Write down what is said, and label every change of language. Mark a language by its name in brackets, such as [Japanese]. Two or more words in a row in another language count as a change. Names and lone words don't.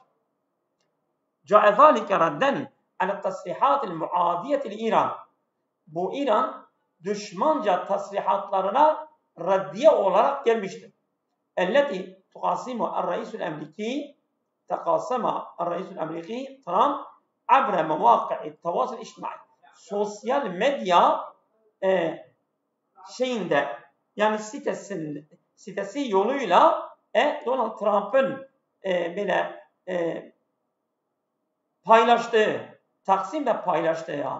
[Arabic] جاء ذلك ردا على التصريحات المعادية إيران. [Turkish] Bu İran düşmanca tasrihatlarına raddiye olarak gelmiştir. [Arabic] التي تقاسم الرئيس الأمريكي Trump عبر مواقع التواصل الاجتماعي. [Turkish] Sosyal medya şeyinde, yani sitesi yoluyla Donald Trump'ın böyle paylaştığı, Taksim de paylaştığı ya.